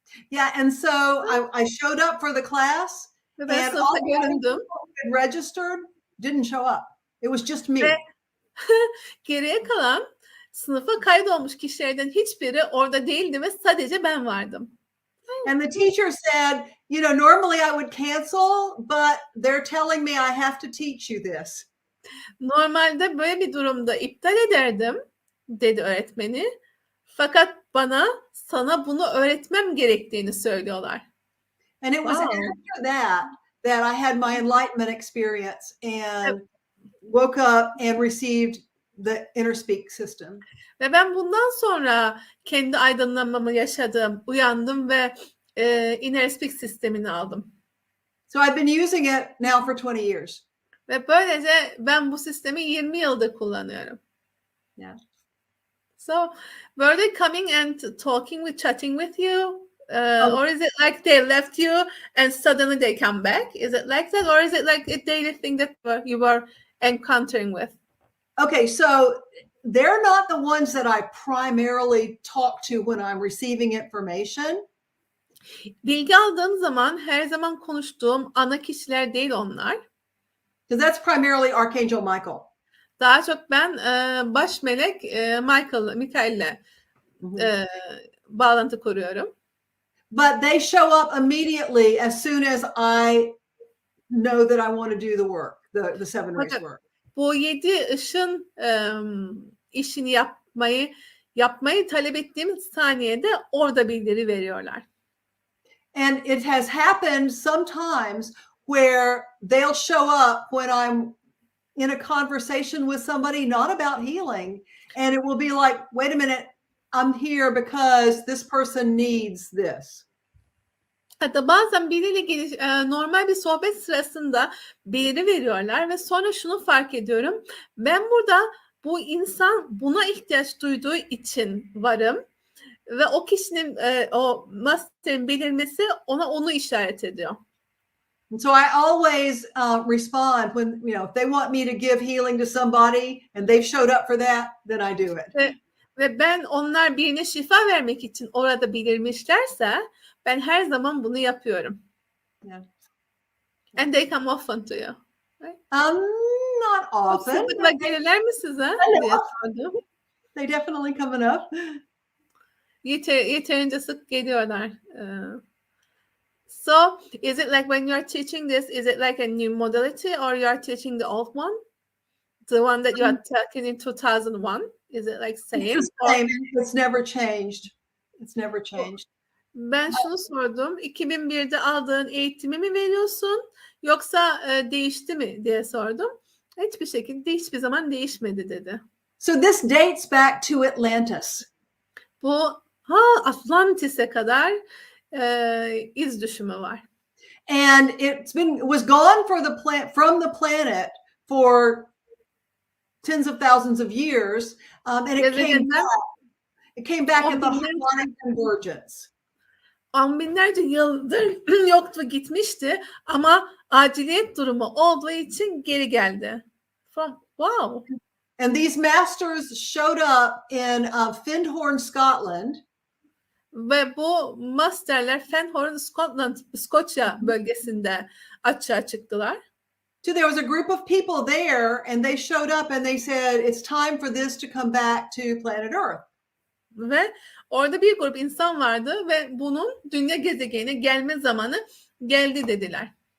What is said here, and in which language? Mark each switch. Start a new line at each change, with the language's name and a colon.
English: Yeah, and so I showed up for the class,
Turkish: Ve ben
English: and all
Turkish: sınıfta
English: the
Turkish: göründüm.
English: people who had registered didn't show up. It was just me.
Turkish: Ve geriye kalan sınıfa kaydolmuş kişilerden hiçbiri orada değildi ve sadece ben vardım.
English: And the teacher said, you know, normally I would cancel, but they're telling me I have to teach you this.
Turkish: Normalde böyle bir durumda iptal ederdim, dedi öğretmeni. Fakat sana bunu öğretmem gerektiğini söylüyorlar.
English: And it was after that I had my enlightenment experience and woke up and received the inner speak system.
Turkish: Ve ben bundan sonra kendi aydınlanmamı yaşadım, uyandım ve inner speak sistemini aldım.
English: So I've been using it now for 20 years.
Turkish: Ve böylece ben bu sistemi 20 yıldır kullanıyorum.
English: Yeah. So were they coming and talking with, chatting with you? Or is it like they left you and suddenly they come back? Is it like that? Or is it like a daily thing that you were encountering with? Okay, so they're not the ones that I primarily talk to when I'm receiving information.
Turkish: Bilgi aldığım zaman her zaman konuştuğum ana kişiler değil onlar.
English: Because that's primarily Archangel Michael.
Turkish: Daha çok ben baş melek Mikael'le bağlantı kuruyorum.
English: But they show up immediately as soon as I know that I want to do the work, the seven rays work.
Turkish: Bu 7 ışın işini yapmayı talep ettiğim saniyede orada bildiri veriyorlar.
English: And it has happened sometimes where they'll show up when I'm in a conversation with somebody not about healing, and it will be like, wait a minute, I'm here because this person needs this.
Turkish: Hatta bazen biriyle normal bir sohbet sırasında bildiri veriyorlar ve sonra şunu fark ediyorum. Ben burada bu insan buna ihtiyaç duyduğu için varım ve o kişinin o master'in belirmesi onu işaret ediyor.
English: And so I always respond when, you know, if they want me to give healing to somebody and they've showed up for that, then I do it.
Turkish: Ve ben onlar birine şifa vermek için orada belirmişlerse ben her zaman bunu yapıyorum.
English: Yeah. And they come often to you. Right? Not often.
Turkish: Sıklıkla gelirler mi size? Diye sordum.
English: They definitely come enough.
Turkish: Yeterince sık geliyorlar.
English: So, is it like when you're teaching this, is it like a new modality or you are teaching the old one? The one that you are taking in 2001? Is it like same? It's the same. It's never changed. It's never changed.
Turkish: Ben şunu sordum. 2001'de aldığın eğitimi mi veriyorsun yoksa değişti mi diye sordum. Hiçbir şekilde hiçbir zaman değişmedi dedi.
English: So this dates back to Atlantis.
Turkish: Bu Atlantis'e kadar iz düşümü var.
English: And it was gone from the planet for tens of thousands of years, and it came back at the harmonic convergence.
Turkish: On binlerce yıldır yoktu, gitmişti ama aciliyet durumu olduğu için geri geldi.
English: Wow. And these masters showed up in Findhorn, Scotland.
Turkish: Ve bu masterler Findhorn, İskoçya bölgesinde açığa çıktılar.
English: So there was a group of people there and they showed up and they said, it's time for this to come back to planet Earth.
Turkish: Ve orada bir grup insan vardı ve bunun dünya gezegenine gelme zamanı geldi dediler.